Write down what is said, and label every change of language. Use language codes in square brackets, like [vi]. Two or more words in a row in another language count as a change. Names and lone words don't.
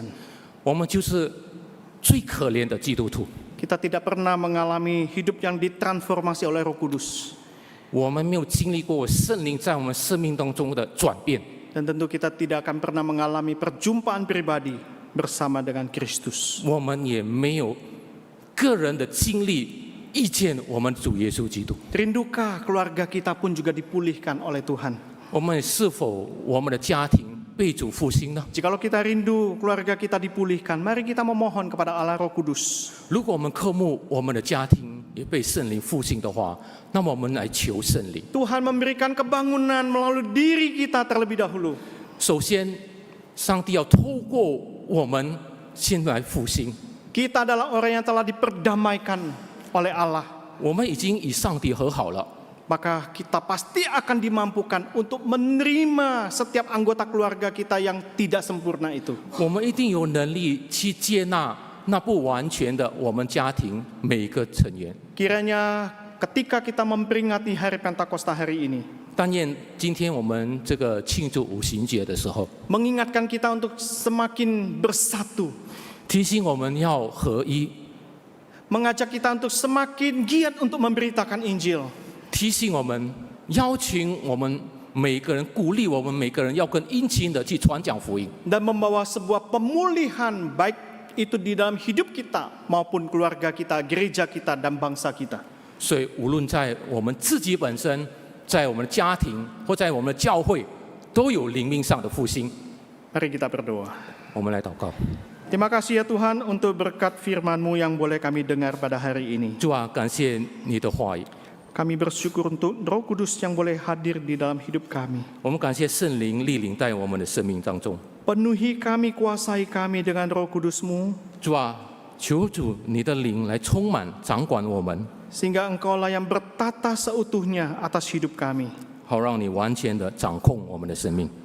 [zh] 我们就是最可怜的基督徒。 [id] Kita tidak pernah mengalami hidup yang ditransformasi oleh Roh Kudus. [zh] 我们没有经历过圣灵在我们生命当中的转变， [id] Dan tentu kita tidak akan pernah mengalami perjumpaan pribadi bersama dengan Kristus. [zh] 我们也没有个人的经历遇见我们主耶稣基督。 [id] Rinduka keluarga kita pun juga dipulihkan oleh Tuhan. [zh] 我们是否我们的家庭被主复兴呢？ [id] Jikalau kita rindu keluarga kita dipulihkan, mari kita memohon kepada Allah Roh Kudus. [zh] 如果我们渴慕我们的家庭也被圣灵复兴的话，那么我们来求圣灵。 [id] Tuhan memberikan kebangunan melalui diri kita terlebih dahulu. [zh] 首先，上帝要透过我们先来复兴。 [id] Kita adalah orang yang telah diperdamaikan oleh Allah. [zh] 我们已经与上帝和好了， [id] Maka kita pasti akan dimampukan untuk menerima setiap anggota keluarga kita yang tidak sempurna itu. [zh] 我们一定有能力去接纳那不完全的我们家庭每一个成员。 [id] Kiranya ketika kita memperingati hari Pentakosta hari ini, [zh] 但愿今天我们这个庆祝五旬节的时候， [id] mengingatkan kita untuk semakin bersatu, [zh] 提醒我们要合一， [id] mengajak kita untuk semakin giat untuk memberitakan Injil. [zh] 提醒我们，邀请我们每个人，鼓励我们每个人要更殷勤的去传讲福音， [id] Dan membawa sebuah pemulihan baik itu di dalam hidup kita maupun keluarga kita, gereja kita, dan bangsa kita. [zh] 所以无论在我们自己本身，在我们的家庭或在我们的教会，都有灵命上的复兴。 [id] Mari kita berdoa. [zh] 我们来祷告， [id] Terima kasih ya Tuhan untuk berkat firman-Mu yang boleh kami dengar pada hari ini. [zh] 主啊，感谢你的话语， [id] Kami bersyukur untuk Roh Kudus yang boleh hadir di dalam hidup kami. [zh] 我们感谢圣灵莅临在我们的生命当中。 [id] Penuhi kami, kuasai kami dengan Roh Kudus-Mu, [zh] 主啊，求主你的灵来充满掌管我们， [id] sehingga Engkaulah yang bertata seutuhnya atas hidup kami. [zh] 好让你完全的掌控我们的生命。